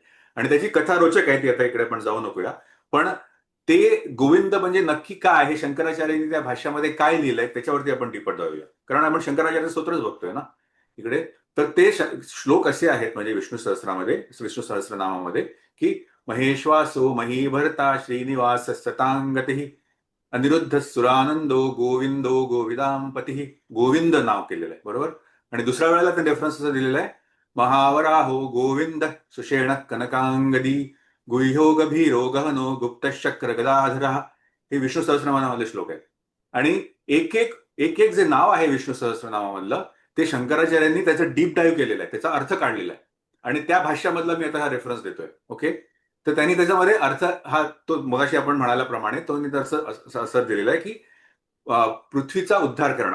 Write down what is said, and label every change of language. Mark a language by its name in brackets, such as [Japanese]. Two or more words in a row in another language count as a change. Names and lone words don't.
[Marathi] आणि त्याची कथा रोचक आहे, ती आता इकडे आपण जाऊ नकोया. पण ते गोविंद म्हणजे नक्की काय आहे, शंकराचार्यांनी त्या भाष्यामध्ये काय लिहिलंय त्याच्यावरती आपण टिपट जाऊया. कारण आपण शंकराचार्य स्तोत्रच बघतोय ना इकडे. तर ते श्लोक असे आहेत म्हणजे विष्णू सहस्त्रनामामध्ये, की [Sanskrit] महेश्वासो महीभर्ता श्रीनिवास सतांगती अनिरुद्ध सुरानंदो गोविंदो गोविदांपती. [Marathi] गोविंद नाव केलेलं आहे. बरोबर. आणि दुसऱ्या वेळेला ते रेफरन्स असं दिलेलं आहे, [Sanskrit] महावराहो गोविंद सुषेण कनकांगदी गुह्यो गभीरो गहनो गुप्तशक्र गदाधरा. [Marathi] हे विष्णू सहस्त्रनामामधले श्लोक आहेत. आणि एक एक एक एक जे नाव आहे विष्णू सहस्त्रनामामधलं, ते शंकराचार्यांनी त्याचं [English] deep dive [Marathi] केलेलं आहे, त्याचा अर्थ काढलेला आहे. आणि त्या भाष्यामधला मी आता हा रेफरन्स देतोय. ओके, तर त्यांनी त्याच्यामध्ये अर्थ हा तो मगाशी आपण म्हणाल्याप्रमाणे तो असं दिलेला आहे की पृथ्वीचा उद्धार करणार.